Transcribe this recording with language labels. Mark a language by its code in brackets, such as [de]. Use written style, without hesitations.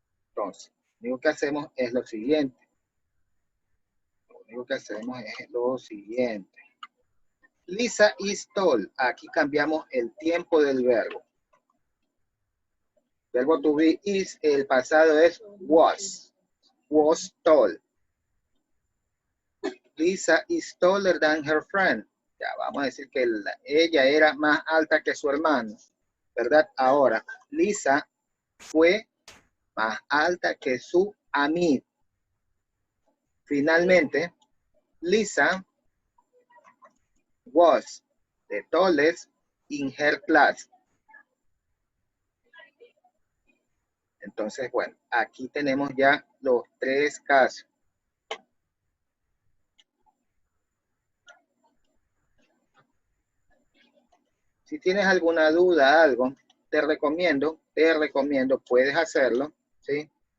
[es] Entonces, lo único que hacemos es lo siguiente. Lo único que hacemos es lo siguiente. [en] Lisa is tall. [es] Aquí cambiamos el tiempo del verbo. El verbo [en] to be is, [es] el pasado es was. [en] Was tall. Lisa is taller than her friend. [es] Ya vamos a decir que ella era más alta que su hermano, ¿verdad? Ahora, Lisa fue más alta que su amigo. Finalmente, [en] Lisa was the tallest in her class. [es] Entonces, bueno, aquí tenemos ya los tres casos. Si tienes alguna duda, algo, te recomiendo, puedes hacerlo, ¿sí?